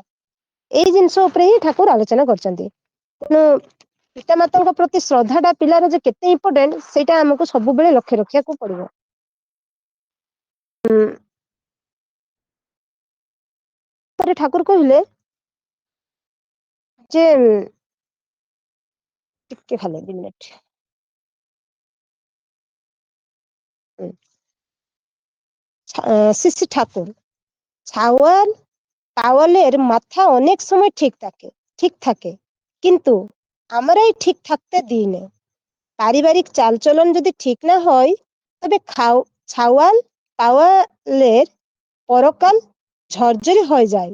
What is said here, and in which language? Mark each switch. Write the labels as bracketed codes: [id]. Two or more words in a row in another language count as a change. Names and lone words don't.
[or] ଏଇ ଜିନିଷ ଉପରେ ହିଁ ଠାକୁର ଆଲୋଚନା କରିଛନ୍ତି। ତେଣୁ ପିତାମାତାଙ୍କ ପ୍ରତି ଶ୍ରଦ୍ଧା ଟା ପିଲାର ଯେ କେତେ ଇମ୍ପୋର୍ଟାଣ୍ଟ ସେଇଟା ଆମକୁ ସବୁବେଳେ ଲକ୍ଷ୍ୟ ରଖିବାକୁ ପଡିବ। ପରେ ଠାକୁର କହିଲେ ଯେ ଟିକେ ଖାଲି 2 ମିନିଟ। [bn] শিশি ঠাকুর ছাওয়াল তাওয়ালের মাথা অনেক সময় ঠিক থাকে, কিন্তু আমরাই ঠিক থাকতে দিই না। পারিবারিক চালচলন যদি ঠিক না হয় তবে ছাওয়াল তাওয়ালের পরকাল ঝরঝরে হয়ে যায়।